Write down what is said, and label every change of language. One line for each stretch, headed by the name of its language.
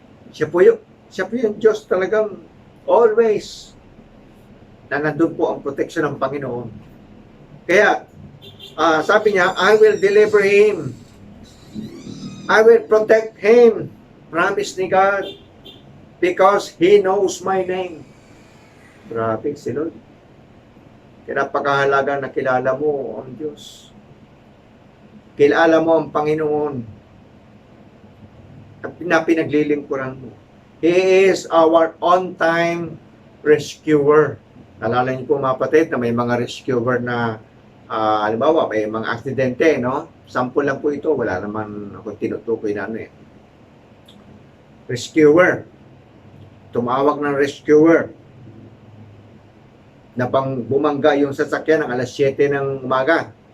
Filipino: Siya po yung Diyos talagang always na nandun po ang protection ng Panginoon. Kaya, sabi niya,
English: I will deliver him. I will protect him.
Filipino: Promise ni God.
English: Because he knows my name.
Filipino: Grabe, si Lord. Kinapakahalaga na kilala mo ang Diyos. Kilala mo ang Panginoon. At pinaglilingkuran mo.
English: He is our on-time rescuer.
Filipino: Nalala niyo po mga kapatid na may mga rescuer na halimbawa may mga aksidente, no? Sample lang po ito. Wala naman ako tinutukoy na ano eh. Rescuer. Tumawag ng rescuer na pang bumangga yung sasakyan ng alas 7 ng umaga.